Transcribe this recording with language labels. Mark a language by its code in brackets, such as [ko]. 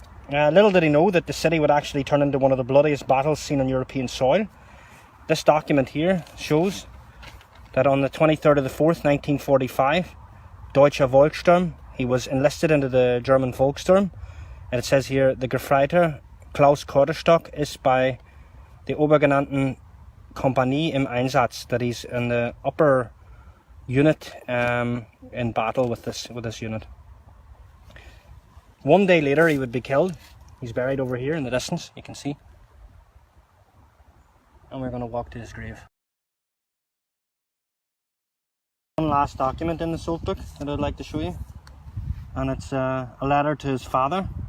[en] Little did he know that the city would actually turn into one of the bloodiest battles seen on European soil. This document here shows that on the 23rd of the 4th, 1945, Deutscher Volkssturm, he was enlisted into the German Volkssturm. And it says here, the [de] Gefreiter Klaus Korderstock ist bei der obergenannten Kompanie im Einsatz, [en] that he's in the upper unit in battle with this unit. One day later he would be killed. He's buried over here in the distance, you can see. And we're going to walk to his grave. One last document in the salt book that I'd like to show you, and it's a letter to his father.